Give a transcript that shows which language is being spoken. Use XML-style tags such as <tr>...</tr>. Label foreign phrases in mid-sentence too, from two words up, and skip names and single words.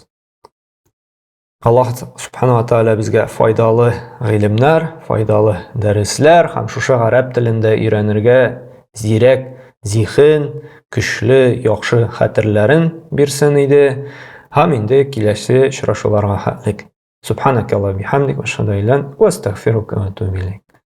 <ar>الله سبحانه وتعالى</ar> <tt>безгә файдалы гыйлемнәр, файдалы дәресләр һәм шушы гарәп телендә өйрәнергә зирәк, зиһен, көчле, яхшы хәтерләрен бирсен иде. Һәм инде киләсе очрашуларга хәтлек.</tt> <ar>سبحانك الله بحمدك وأشهد أن لا إله إلا أنت وأستغفرك وأتوب إليك.</ar>